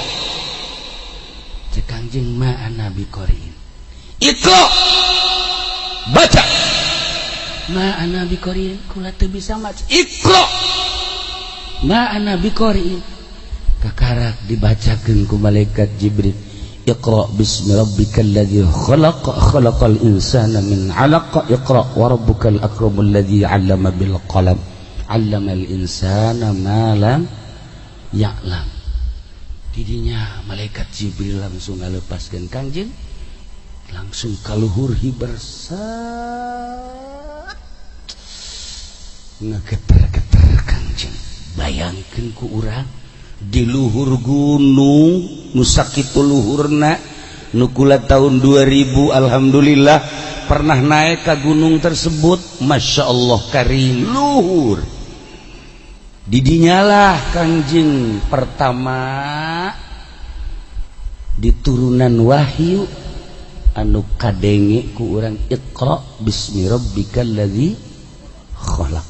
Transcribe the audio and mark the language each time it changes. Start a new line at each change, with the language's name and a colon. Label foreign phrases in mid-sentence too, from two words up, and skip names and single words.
Sundanese: Cek Kangjeng
Arabic: ما نبي قارئين. Iqra. Baca. ما نبي قارئين,
Sundanese: kula teu bisa maca.
Arabic: اقرأ. ما نبي قارئين.
Sundanese: Kakarak dibacakeun ku malaikat Jibril.
Arabic: اقرأ باسم ربك الذي خلق، خلق الإنسان من علق. اقرأ وربك الأكرم الذي علم بالقلم. علم الإنسان ما لم يعلم.
Sundanese: Didinya malaikat Jibril langsung ngalepaskeun Kangjeng, langsung kaluhur hibersat ngegeter-geter Kangjeng. Bayangkeun ku urang di luhur gunung nu sakitu luhurna, nu kula tahun 2000 alhamdulillah
Indonesian: pernah naik ke gunung tersebut.
Arabic: ما شاء الله
Sundanese: karim luhur. Didinyalah Kangjeng pertama diturunan wahyu anu kadenge ku urang.
Arabic: اقرأ باسم ربك الذي خلق.